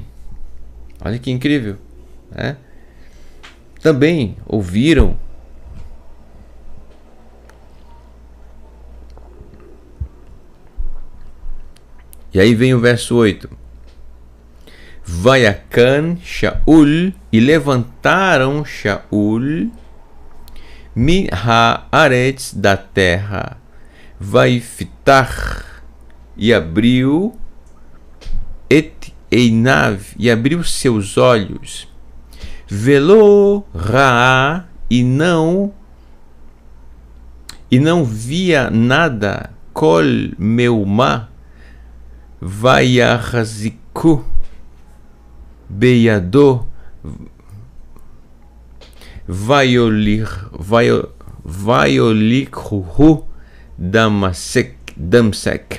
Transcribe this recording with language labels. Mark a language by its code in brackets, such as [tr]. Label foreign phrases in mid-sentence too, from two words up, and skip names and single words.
[pt] Olha que incrível. Né? Também ouviram. E aí vem o verso 8. Vayakan Shaul, e levantaram Shaul [he] מן הארץ, [pt] da terra, vaifitar, e abriu [he] את עיניו, [pt] e abriu seus olhos, [he] ולא ראה, [pt] e não via nada, [he] כל מאומה, ויחזיקו בידו, ויביאהו דמשק.